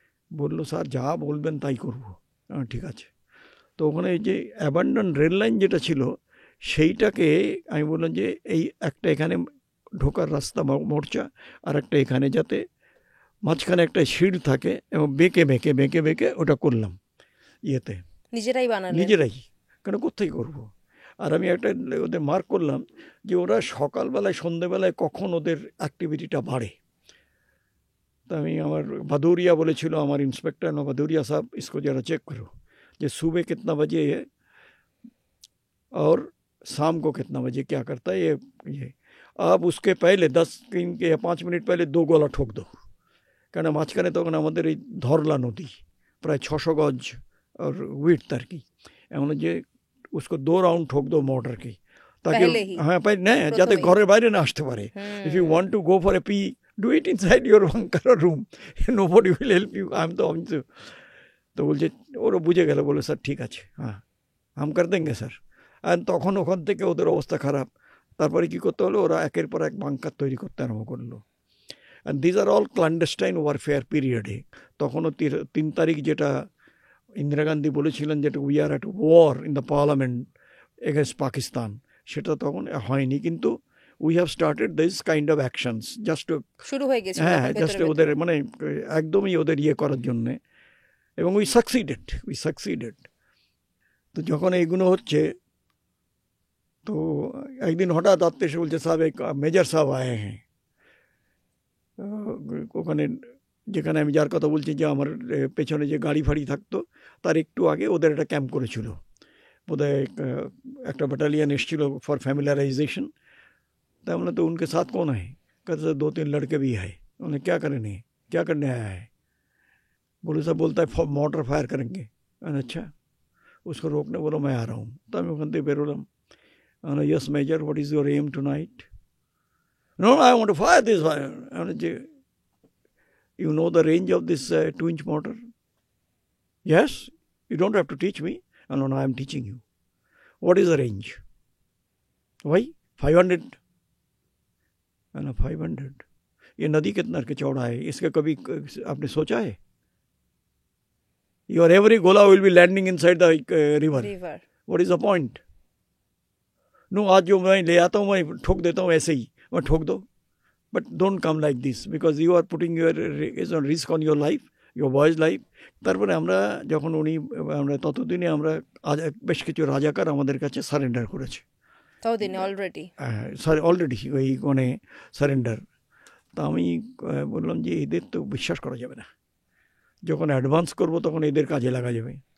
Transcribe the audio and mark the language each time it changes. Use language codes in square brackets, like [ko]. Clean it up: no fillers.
[bn] বললো স্যার যা বলবেন তাই করবো। ঠিক আছে। তো ওখানে যে অ্যাবান্ডন রেল লাইন যেটা ছিল, সেইটাকে আমি বললাম যে এই একটা এখানে ঢোকার রাস্তা মোর্চা, আর একটা এখানে, যাতে মাঝখানে একটা শিল্ড থাকে, এবং বেঁকে বেঁকে ওটা করলাম ইয়েতে, নিজেরাই, কেন কোথায় করবো। আর আমি একটা ওদের মার্ক করলাম যে ওরা সকালবেলায় সন্ধ্যেবেলায় কখন ওদের অ্যাক্টিভিটিটা বাড়ে। তো আমি, আমার [hi] भदौरिया [bn] বলেছিল আমার [hi] इंस्पेक्टर ना, भदौरिया साहब इसको जरा चेक करो कि सुबह कितना बजे है और शाम को कितना बजे क्या करता है ये आप उसके पहले 10 या 5 मिनट पहले 2 गोला ठोक दो, [bn] কেন মাঝখানে তখন আমাদের এই ধরলা নদী প্রায় 600 গজ [hi] और विड्थ [bn] আর কি, এমন যে [hi] उसको 2 राउंड ठोक दो मोटर की, ताकि हाँ पहले [bn] না, যাতে ঘরের বাইরে না আসতে পারে। [en] if you want to go for a pee, do it inside your bunker or room, nobody will help you, I'm [bn] তো তো বলছে, ওরা বুঝে গেল, বলে স্যার ঠিক আছে, [en] হ্যাঁ [hi] হাম কর দেঙ্গে [en] Sir. [bn] আর তখন ওখান থেকে ওদের অবস্থা খারাপ। তারপরে কি করতে হলো, ওরা একের পর এক বাংকার তৈরি করতে আরম্ভ করলো। [en] and these are all clandestine warfare [bn] পিরিয়ডে। তখনও 3 তারিখ যেটা ইন্দিরা গান্ধী বলেছিলেন, যেটা [en] we are at war in the parliament against Pakistan, [bn] সেটা তখন হয়নি, কিন্তু [en] we have started this kind of actions just to [bn] শুরু হয়ে গেছে, হ্যাঁ জাস্ট ওদের মানে একদমই ওদের ইয়ে করার জন্যে, এবং [en] we succeeded. [bn] তো যখন এইগুলো হচ্ছে, তো একদিন হঠাৎ আত্মীয় এসে বলছে, সাহেব [hi] এক মেজর সাহেব আয়ে [bn] হ্যাঁ। ওখানে যেখানে আমি যার কথা বলছি, যে আমার পেছনে যে গাড়ি ফাড়ি থাকতো তার একটু আগে ওদের একটা ক্যাম্প করেছিল, বোধহয় একটা ব্যাটালিয়ন এসেছিল [en] For familiarisation. [hi] तो हमने तो उनके साथ कौन है, कहते 2-3 लड़के भी है। उन्हें क्या करने, क्या करने आया है? बोले साहब बोलता है मोटर फायर करेंगे। अच्छा, उसको रोकने बोलो मैं आ रहा हूँ। तो मैं [bn] ওখান থেকে বেরোলাম। [en] Yes major, what is your aim tonight? No, I want to fire this fire. You know the range of this 2-inch mortar? Yes, you don't have to teach me. No, I am teaching you. What is the range? Why? 500. 500? [hi] ये नदी कितना के चौड़ा है, इसका कभी आपने सोचा है? [en] Your every gola will be landing inside the river. What is the point? No, [hi] आज जो मैं ले आता हूँ मैं ठोक देता हूँ ऐसे ही, मैं ठोक दो। [en] But don't come like this, because you are putting your risk on your life, your boy's life. [bn] তারপরে আমরা যখন আমরা ততদিনে আমরা বেশ কিছু রাজাকার আমাদের কাছে সারেন্ডার করেছে। ততদিনে অলরেডি ওই মানে সারেন্ডার। তা আমি বললাম যে এদের তো বিশ্বাস করা যাবে না, যখন অ্যাডভান্স করব তখন এদের কাজে লাগা যাবে।